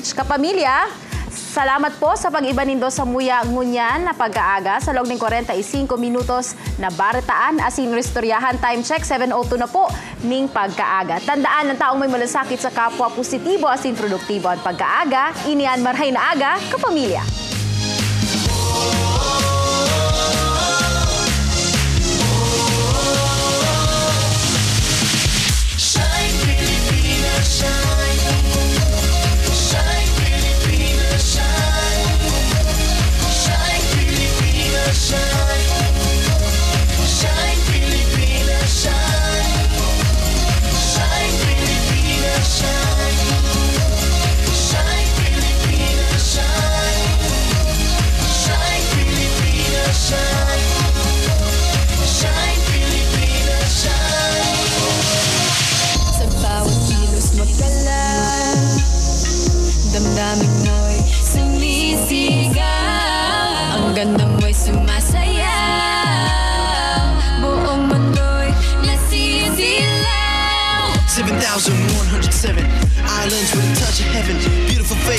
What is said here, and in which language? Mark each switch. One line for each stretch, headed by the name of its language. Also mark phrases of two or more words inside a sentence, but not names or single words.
Bikol: Kapamilya, salamat po sa pag-iba nindo sa muya ngunyan na pag-aaga sa loob ng 45 minutos na baritaan asin restoryahan.
English: Time check
Bikol: 7:02 na po ning pagkaaga.
Filipino: Tandaan ng taong may malasakit sa kapwa,
Bikol: positibo asin produktibo ang pagkaaga. Inian maray na aga, kapamilya.
English: Shine, Pilipinas, shine. Shine, Pilipinas, shine. Shine, Pilipinas, shine. Shine, Pilipinas, shine. Shine, Pilipinas, shine. Shine, Pilipinas, shine. Shine, Pilipinas, shine. Shine, Pilipinas, shine.
Filipino: Sa bawat kilos magdala, damdamin mo'y sumisigaw. Ang ganda mo'y sumasayaw. Buong mundo'y nasisilaw.
English: 7,107 islands with a touch of heaven. Beautiful face.